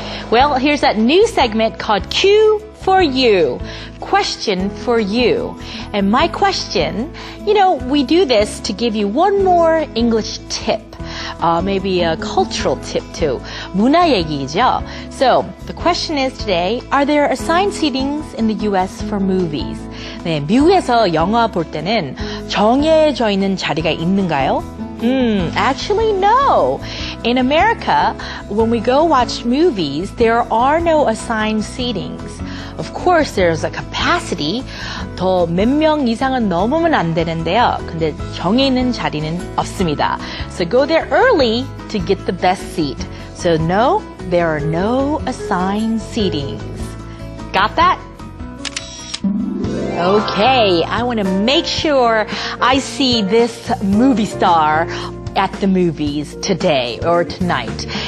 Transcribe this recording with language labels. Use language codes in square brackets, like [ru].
[en] Well, here's that new segment called Q for You, Question for You. And my question, you know, we do this to give you one more English tip, maybe a cultural tip too. [ko] 문화 얘기죠. [en] So, the question is today, are there assigned seatings in the US for movies? [ko] 네, 미국에서 영화 볼 때는 정해져 있는 자리가 있는가요? [en] Actually, no. In America, when we go watch movies, there are no assigned seatings. Of course, there's a capacity. [ko] 더 몇 명 이상은 넘으면 안 되는데요. 근데 정해 있는 자리는 없습니다. [en] So go there early to get the best seat. So no, there are no assigned seatings. Got that? Okay, I want to make sure I see this movie star at the movies today or tonight.